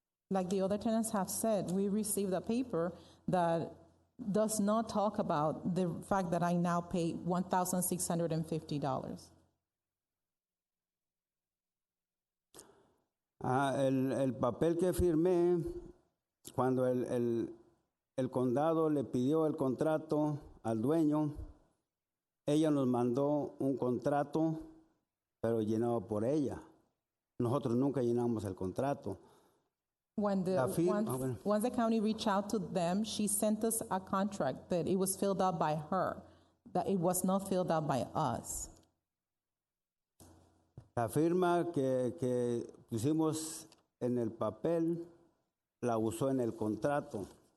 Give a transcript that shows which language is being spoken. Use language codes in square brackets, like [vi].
[en] Like the other tenants have said, we received a paper that does not talk about the fact that I now pay $1,650. [es] El papel que firmé, cuando el condado le pidió el contrato al dueño, ella nos mandó un contrato, pero llenado por ella. Nosotros nunca llenamos el contrato. [en] Once the county reached out to them, she sent us a contract that it was filled out by her, that it was not filled out by us. [es] La firma que pusimos en el papel la usó en el contrato.